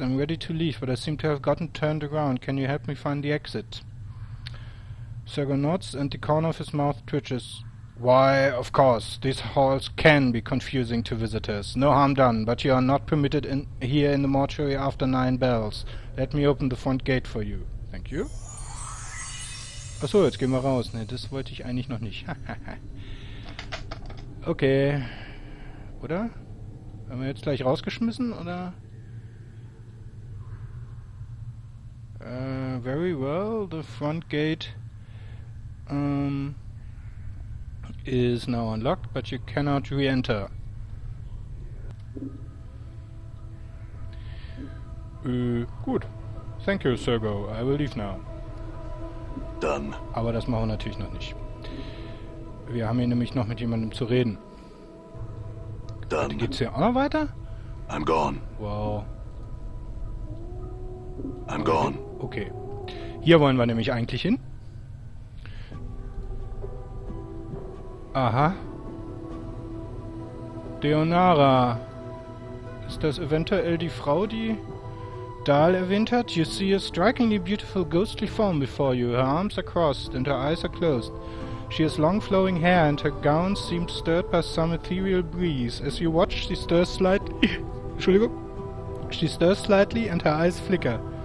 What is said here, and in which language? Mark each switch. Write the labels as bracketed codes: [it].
[en] I'm ready to leave, but I seem to have gotten turned around. Can you help me find the exit? Sergo nods, and the corner of his mouth twitches. Why, of course, these halls can be confusing to visitors. No harm done, but you are not permitted here in the mortuary after 9 bells. Let me open the front gate for you. Thank you. [de] Achso, jetzt gehen wir raus. Ne, das wollte ich eigentlich noch nicht. Okay. Oder? Haben wir jetzt gleich rausgeschmissen, oder? [en] Very well. The front gate is now unlocked, but you cannot re-enter. [de] Gut. [en] Thank you, Sergo. I will leave now. Done. [de] Aber das machen wir natürlich noch nicht. Wir haben hier nämlich noch mit jemandem zu reden. [en] Done. [de] Geht's hier auch noch weiter? [en] I'm gone. Wow. I'm gone. Okay. [de] Hier wollen wir nämlich eigentlich hin. Aha. Deionarra. Ist das eventuell die Frau, die Dhall erwähnt hat? [en] You see a strikingly beautiful ghostly form before you. Her arms are crossed and her eyes are closed. She has long flowing hair and her gown seems stirred by some ethereal breeze. As you watch, she stirs slightly. [de] Entschuldigung. [en] She stirs slightly and her eyes flicker.